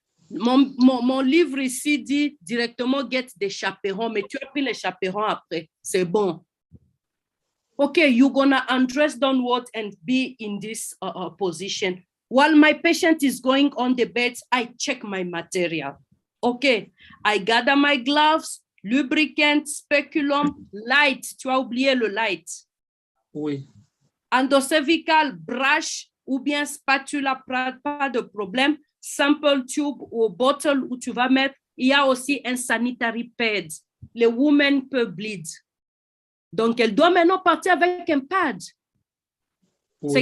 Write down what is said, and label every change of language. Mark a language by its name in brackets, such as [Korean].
[French] Mon livre ici dit directement get des chaperons, mais tu as pris les chaperons après. C'est bon. [English] Okay, you're gonna undress downward and be in this position. While my patient is going on the bed, I check my material. Okay, I gather my gloves, lubricant, speculum, light. [French] Tu as oublié le light. Oui. Endocervical, brush ou bien spatula, pas de problème. Sample tube ou bottle où tu vas mettre. Il y a aussi un sanitary pad. Les women peuvent bleed. Donc, elle doit maintenant partir avec un pad. Oui.